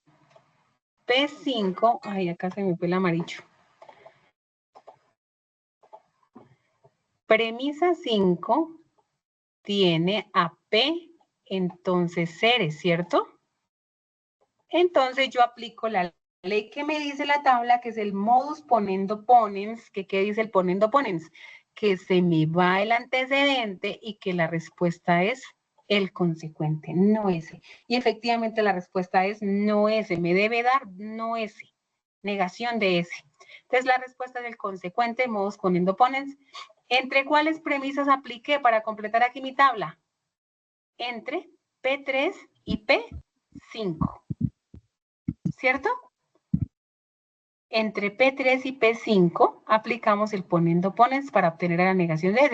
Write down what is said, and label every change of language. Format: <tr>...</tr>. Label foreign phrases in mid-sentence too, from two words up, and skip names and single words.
<es>P5, acá se me fue el amarillo. Premisa 5 tiene a P, entonces R, ¿cierto? Entonces yo aplico la ley que me dice la tabla, que es el</es> <la>modus ponendo ponens.</la> <es>¿Qué dice el</es> <la>ponendo ponens?</la> <es>Que se me va el antecedente y que la respuesta es el consecuente, no S. Y efectivamente la respuesta es no S. Me debe dar no S. Negación de S. Entonces la respuesta es el consecuente,</es> <la>modus ponendo ponens.</la> <es>¿Entre cuáles premisas apliqué para completar aquí mi tabla? Entre P3 y P5. ¿Cierto? Entre P3 y P5 aplicamos el</es> <la>poniendo ponens</la> <es>para obtener la negación de S.</es>